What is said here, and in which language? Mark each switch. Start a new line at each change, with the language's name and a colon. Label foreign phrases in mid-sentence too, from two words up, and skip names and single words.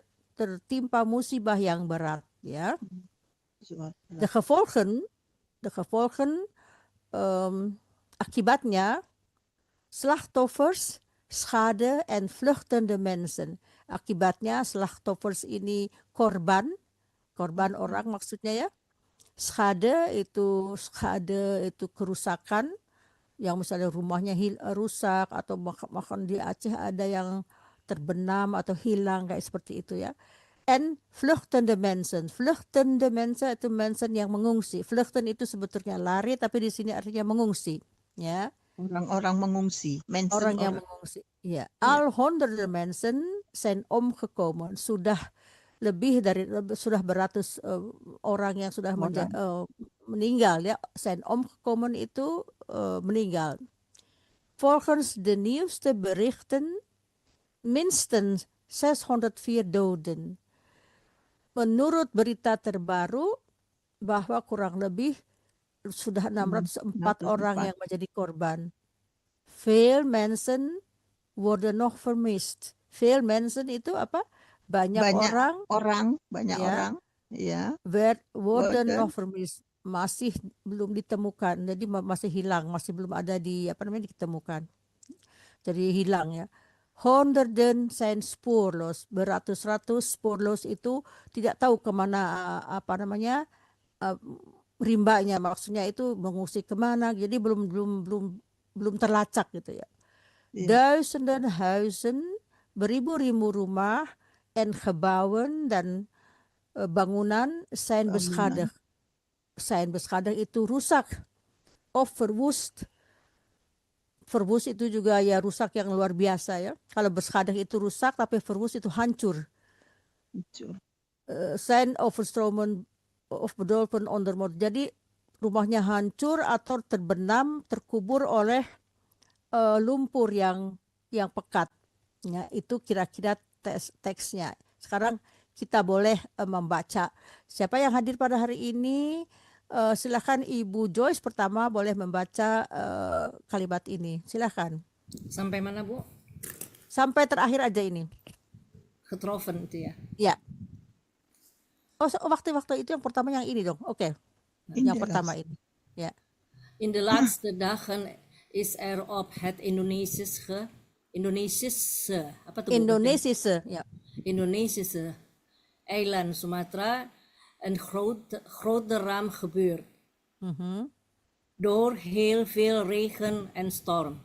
Indonesian: Jadi tertimpa musibah yang berat ya.
Dutch: De gevolgen akibatnya slachtoffers, schade en vluchtende mensen.
Indonesian: Akibatnya slachtoffers ini korban orang maksudnya ya. Schade itu kerusakan, yang misalnya rumahnya rusak, atau bahkan di Aceh ada yang terbenam atau hilang kayak seperti itu ya.
Dutch: En vluchtende mensen itu mensen
Indonesian: yang mengungsi. Vluchten itu sebetulnya lari, tapi di sini artinya mengungsi ya. Orang-orang mengungsi, mensen Orang yang orang. mengungsi ya. Ya.
Dutch: Al honderden mensen zijn omgekomen,
Indonesian: sudah beratus orang yang sudah meninggal ya.
Dutch: Zijn omgekomen
Indonesian: itu meninggal.
Dutch: Volgens de nieuwste berichten minstens 604 doden.
Indonesian: Menurut berita terbaru bahwa kurang lebih sudah 604 orang yang menjadi korban.
Dutch: Veel mensen worden nog vermist. Veel mensen
Indonesian: itu apa? Banyak orang. Ya.
Dutch: Worden nog vermist.
Indonesian: Masih belum ditemukan. Jadi masih hilang, masih belum ada ditemukan. Jadi hilang ya.
Dutch: Honderden zijn spoorloos,
Indonesian: beratus-ratus spoorloos itu tidak tahu kemana rimbanya, maksudnya itu mengungsi kemana, jadi belum terlacak gitu ya.
Dutch: Duizenden huizen,
Indonesian: beribu-ribu rumah
Dutch: en gebouwen
Indonesian: dan bangunan
Dutch: zijn beschadigd. Zijn beschadigd
Indonesian: itu rusak
Dutch: of verwoest.
Indonesian: Verwoest itu juga ya rusak yang luar biasa ya. Kalau beschadigd itu rusak, tapi verwoest itu hancur.
Dutch: Zijn overstromen of bedolven onder modder.
Indonesian: Jadi rumahnya hancur atau terbenam, terkubur oleh lumpur yang pekat. Ya, itu kira-kira teksnya. Sekarang kita boleh membaca. Siapa yang hadir pada hari ini? Silakan Ibu Joyce pertama boleh membaca kalimat ini. Silakan. Sampai mana, Bu? Sampai terakhir aja ini. Getroffen itu ya. Ya. Oh, waktu itu yang pertama yang ini dong. Oke. Yang pertama ini. Ya.
Dutch: In de laatste dagen is er op het Indonesische eiland Sumatra een grote ramp gebeurd. Door heel veel regen en storm.